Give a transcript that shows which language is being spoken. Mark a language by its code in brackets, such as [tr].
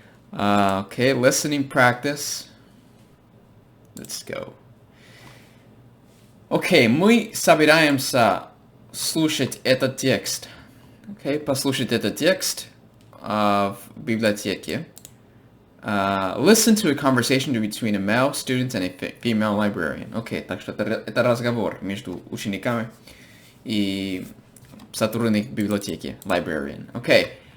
[en] Okay, listening practice. Let's go. [ru] Окей, мы собираемся слушать этот текст. Окей, послушать этот текст в библиотеке. [en] Listen to a conversation between a male student and a female librarian. [ru] Окей, так что это разговор между учениками и сотрудник библиотеки, librarian. Окей.